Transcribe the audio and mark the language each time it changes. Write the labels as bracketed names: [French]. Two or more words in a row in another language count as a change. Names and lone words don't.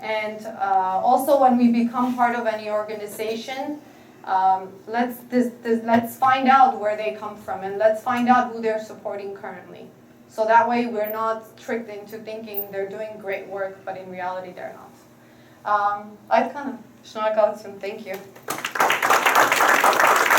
[English] And also when we become part of any organization, let's find out where they come from and let's find out who they're supporting currently. So that way we're not tricked into thinking they're doing great work, but in reality they're not. [Armenian] Այդ քանը, շնորհակալություն, [English] thank you.